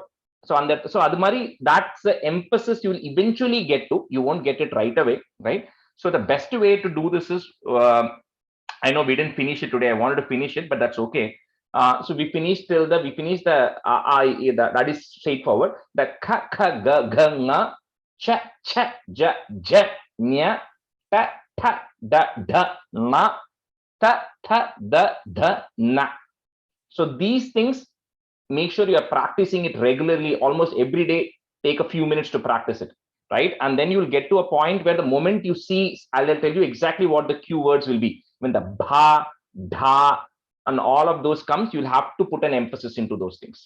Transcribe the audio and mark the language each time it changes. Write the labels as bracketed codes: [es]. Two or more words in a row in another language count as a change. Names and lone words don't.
[en] So on that, so Admari, that's the emphasis you will eventually get to. You won't get it right away, right? So the best way to do this is, I know we didn't finish it today. I wanted to finish it, but that's okay. So we finished that is straightforward. [hi] The ka ka ga ga nga cha cha ja ja nya ta ta da da na ta ta da da na. [en] So these things, make sure you are practicing it regularly, almost every day. Take a few minutes to practice it, right? And then you'll get to a point where the moment you see, I'll tell you exactly what the cue words will be. When the bha, dha, and all of those comes, you'll have to put an emphasis into those things.